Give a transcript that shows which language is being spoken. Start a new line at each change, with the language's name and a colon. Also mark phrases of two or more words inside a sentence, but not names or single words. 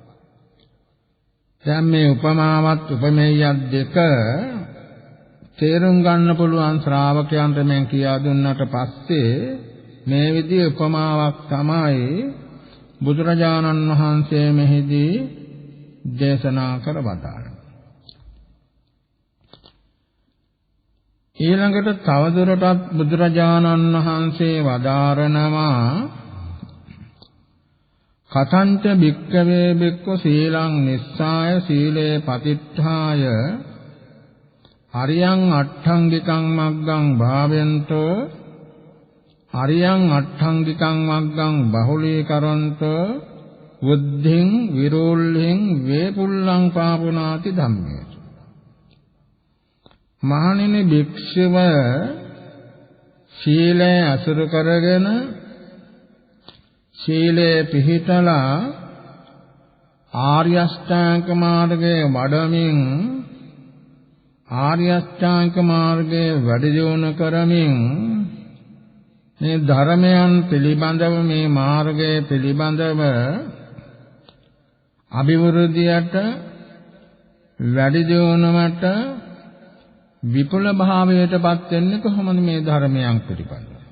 Sinhala: දැන් මේ උපමාවත් උපමේයත් දෙක තේරුම් ගන්න පුළුවන් ශ්‍රාවකයන්ට මම කියා දුන්නාට පස්සේ මේ විදිහේ උපමාවක් තමයි බුදුරජාණන් වහන්සේ මෙහිදී දේශනා කර වදාළා. ඊළඟට තවදුරටත් බුදුරජාණන් වහන්සේ වදාරනවා කතංච
Pali: භික්ඛවේ භික්ඛු සීලං නිස්සාය සීලේ පතිට්ඨාය අරියං අට්ඨංගිකං මග්ගං භාවෙන්තෝ අරියං අට්ඨංගිකං මග්ගං බහුලීකරන්තෝ බුද්ධින් විරෝල්හින් වේපුල්ලං පාපුනාති ධම්මේ.
Sinhala: මහණෙනි භික්ෂුව සීලය අසුරු කරගෙන සීලේ පිහිටලා ආර්ය අෂ්ටාංග මාර්ගයේ වඩමින් ආර්ය අෂ්ටාංග මාර්ගයේ වැඩි දියුණු කරමින් මේ ධර්මයන් පිළිබඳව මේ මාර්ගයේ පිළිබඳව අභිවෘද්ධියට වැඩි දියුණුවට විපුල භාවයටපත් වෙන්නේ කොහොමද මේ ධර්මයන් පිළිබඳව?